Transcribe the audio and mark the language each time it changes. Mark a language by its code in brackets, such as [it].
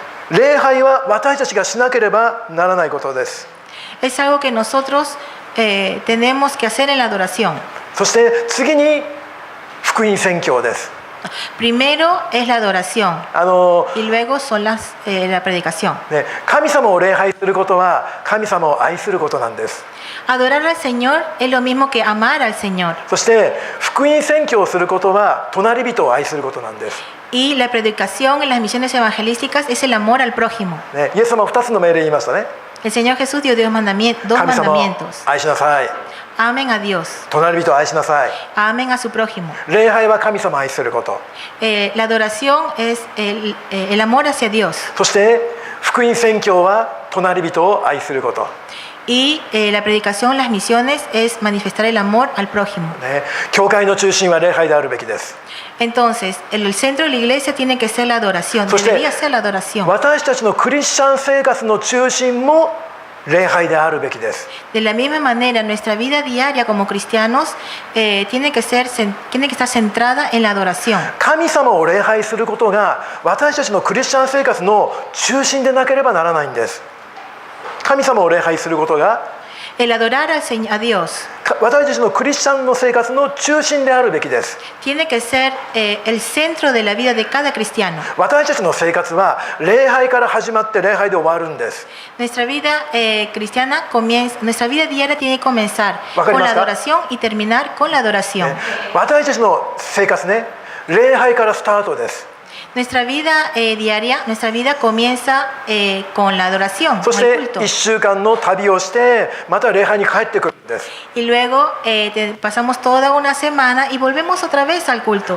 [ja] 礼拝は私たちがしなければならないことです。 [es] Es algo que nosotros tenemos que hacer en la adoración. [ja] そして次に福音宣教です。 [es] Primero es la adoración y luego son la predicación. [ja] 神様を礼拝することは神様を愛することなんです。 [es] Adorar al Señor es lo mismo que amar al Señor. [ja] そして福音宣教をすることは隣人を愛することなんです。 [es] Y la predicación en las misiones evangelísticas es el amor al prójimo. [ja] イエス様は2つの命令言いましたね。 [es] El Señor Jesús dio dos [ja] 神様を [es] mandamientos. [ja] 愛しなさい。 [es] Amen a Dios. [ja] 隣人を愛しなさい。 [es] Amen a su prójimo. [ja] 礼拝は神様を愛すること。 [es] La adoración es el amor hacia Dios. [ja] そして福音宣教は隣人を愛すること。 [es] Y la predicación, las misiones es manifestar el amor al prójimo. [ja] 教会の中心は礼拝であるべきです。 [es] Entonces, el centro de la iglesia tiene que ser la adoración. [ja] そして [es] Debería ser la adoración. [ja] 私たちのクリスチャン生活の中心も礼拝であるべきです。 [es] De la misma manera, nuestra vida diaria como cristianos tiene que estar centrada en la adoración. [ja] 神様を礼拝することが私たちのクリスチャン生活の中心でなければならないんです。神様を礼拝することが [es] El adorar a Dios [ja] 私たちのクリスチャンの生活の中心であるべきです。 [es] tiene que ser el centro de la vida de cada cristiano. [ja] 私たちの生活は礼拝から始まって礼拝で終わるんです。 [es] Nuestra vida cristiana nuestra vida diaria tiene que comenzar con la adoración y terminar con la adoración. [ja] 私たちの生活ね、礼拝からスタートです。 [es] Nuestra vida diaria, nuestra vida comienza con la adoración, [ja] そし [es] con el [ja] て [es] culto. [ja] 1週間の旅をしてまた礼拝に帰ってくるんです。 [es] Y luego pasamos toda una semana y volvemos otra vez al culto.